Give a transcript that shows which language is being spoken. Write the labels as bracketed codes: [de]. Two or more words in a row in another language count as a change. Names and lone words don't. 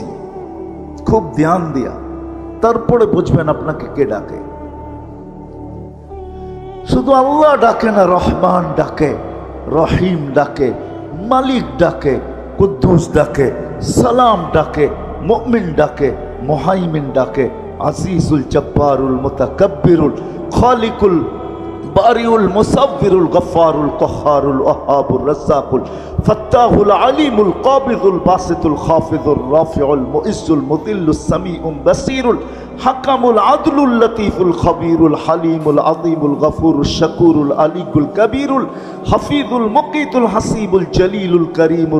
[bn] খুব ধ্যান দিয়া তারপরে বুঝবেন আপনাকে কে ডাকে। শুধু আল্লাহ ডাকে না, রহমান ডাকে, রহিম ডাকে, মালিক ডাকে, কুদ্দুস ডাকে, সালাম ডাকে, মুমিন ডাকে, মুহাইমিন ডাকে, [ar] العزيز الجبار المتكبر الخالق البارئ المصور الغفار القهار الوهاب الرزاق الفتاح العليم القابض الباسط الخافض الرافع المعز المذل السميع البصير الحكم العدل اللطيف الخبير الحليم العظيم الغفور الشكور العلي الكبير الحفيظ المقيت الحسيب الجليل الكريم